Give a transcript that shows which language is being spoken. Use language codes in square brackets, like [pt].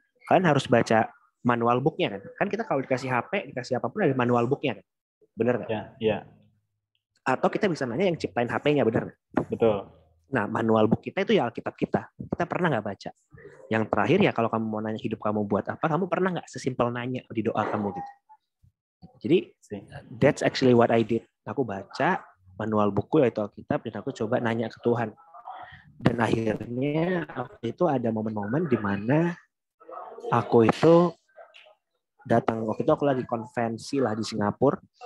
[id] Kalian harus baca manual booknya kan? Kan kita kalau dikasih HP, dikasih apapun ada manual booknya kan? Bener kan? Iya. Atau kita bisa nanya yang ciptain HP-nya, bener kan? Betul. Nah, manual book kita itu ya Alkitab kita. Kita pernah nggak baca? Yang terakhir ya kalau kamu mau nanya hidup kamu buat apa, kamu pernah nggak sesimpel nanya di doa kamu gitu? [en] Jadi that's actually what I did. [id] Aku baca manual buku yaitu Alkitab dan aku coba nanya ke Tuhan. Dan akhirnya itu ada momen-momen di mana aku itu datang, waktu itu aku lagi konvensi lah di Singapura.